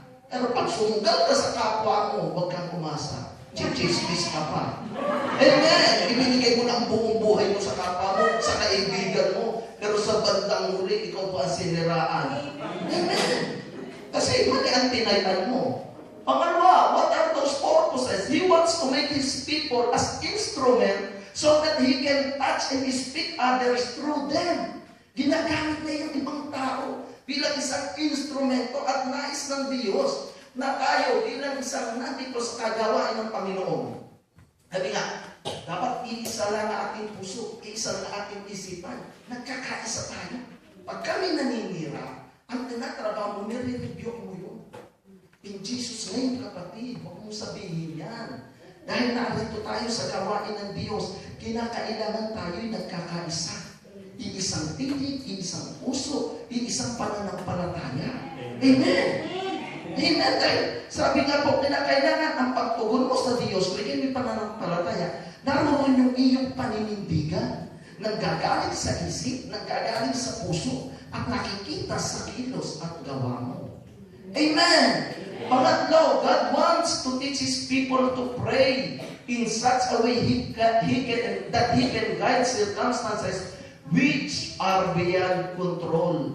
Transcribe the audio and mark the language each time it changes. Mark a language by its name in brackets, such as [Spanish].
[Filipino] Pero pag sumugal ka sa kapwa mo, huwag kang umasa. Chichismis ka pa. Amen. Ibinigay mo na ang buong buhay mo sa kapwa mo, sa kaibigan mo. Pero sa bandang huli, ikaw pa ang siniraan. Amen. Kasi mali ang tinaytan mo. [English] Pangalawa, what are those purposes? He wants to make His people as instrument so that He can touch and speak others through them. [Filipino] Ginagamit na yung ibang tao bilang isang instrumento at nais ng Diyos na tayo bilang isang nandito sa kagawain ng Panginoon. Sabi nga, dapat iisa lang ang ating puso, iisa lang ang ating isipan. Nagkakaisa tayo. Pag kami naninira, ang tinatrabaho mo, nire-review mo yun. In Jesus' name, kapatid, huwag mong sabihin yan. Dahil narito tayo sa gawain ng Diyos, kinakailangan tayo'y nagkakaisa. Iisang titig, iisang puso, iisang pananampalataya. Amen! Amen! Dahil sabi nga po, kinakailangan ang pagtugon mo sa Diyos, kung may pananampalataya, naroon yung iyong paninindigan, nanggagaling sa isip, nanggagaling sa puso, at nakikita sa kilos at gawa mo. Amen! [English] Pangatlo, God wants to teach His people to pray in such a way that He can guide circumstances which are beyond control.